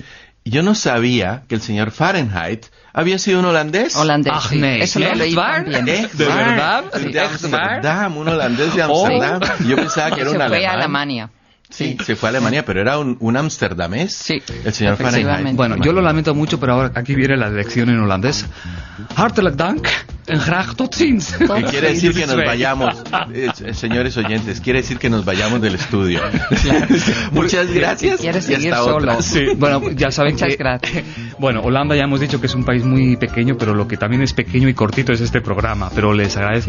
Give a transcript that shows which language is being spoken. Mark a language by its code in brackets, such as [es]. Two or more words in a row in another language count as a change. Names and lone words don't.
[es] Yo no sabía que el señor Fahrenheit había sido un holandés. [nl] Ach, nee. [es] Eso lo leí también. ¿De verdad? De Amsterdam, un holandés de Amsterdam. Yo pensaba que era un alemán. Fue a Alemania. Sí. Se fue a Alemania, pero era un amsterdamés. Sí, El señor Fahrenheit. Bueno, yo lo lamento mucho, pero ahora aquí viene la lección en holandés. [nl] Hartelijk dank en graag tot ziens. [es] Que quiere decir que nos vayamos, señores oyentes, quiere decir que nos vayamos del estudio. Muchas gracias. Quieres y seguir hasta solo. otra. Sí, bueno, ya saben Muchas que... gracias. Bueno, Holanda ya hemos dicho que es un país muy pequeño, pero lo que también es pequeño y cortito es este programa. Pero les agradezco